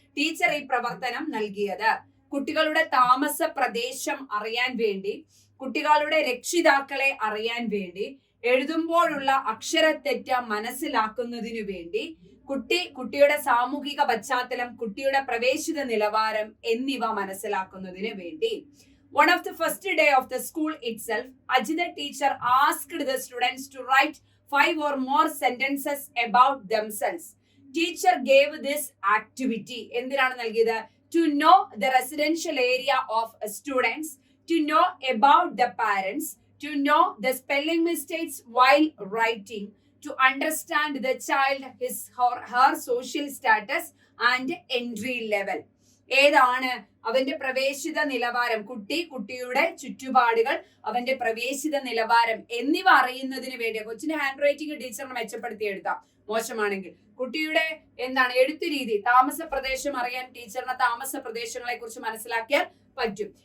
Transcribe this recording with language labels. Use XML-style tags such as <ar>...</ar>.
<ml>Teacher ഈ പ്രവർത്തനം നൽകിയത് കുട്ടികളുടെ താമസ പ്രദേശം അറിയാൻ വേണ്ടി, കുട്ടികളുടെ രക്ഷിതാക്കളെ അറിയാൻ വേണ്ടി, എഴുതുമ്പോഴുള്ള അക്ഷരത്തെറ്റ് മനസ്സിലാക്കുന്നതിനു വേണ്ടി, കുട്ടിയുടെ സാമൂഹിക പശ്ചാത്തലം, കുട്ടിയുടെ പ്രവേശിത നിലവാരം എന്നിവ മനസ്സിലാക്കുന്നതിന് വേണ്ടി.</ml> <en>One of the first day of the school itself, Ajita teacher asked the students to write 5 or more sentences about themselves. Teacher gave this activity</en> <ml>എന്തിനാണ് നൽകിയത്?</ml> <en>To know the residential area of students, to know about the parents, to know the spelling mistakes while writing, to understand the child, his or her social status and entry level.</en> <ml>ഏതാണ് അവന്റെ പ്രവേശിത നിലവാരം, കുട്ടിയുടെ ചുറ്റുപാടുകൾ, അവന്റെ പ്രവേശിത നിലവാരം എന്നിവ അറിയുന്നതിന് വേണ്ടി. കൊച്ചിന്റെ ഹാൻഡ് റൈറ്റിംഗ് ടീച്ചറിന് മെച്ചപ്പെടുത്തി എഴുതാം, മോശമാണെങ്കിൽ. കുട്ടിയുടെ എഴുത്തു രീതി, താമസ പ്രദേശം അറിയാൻ ടീച്ചറിന് താമസ പ്രദേശങ്ങളെ കുറിച്ച് മനസ്സിലാക്കിയാൽ പറ്റും.</ml>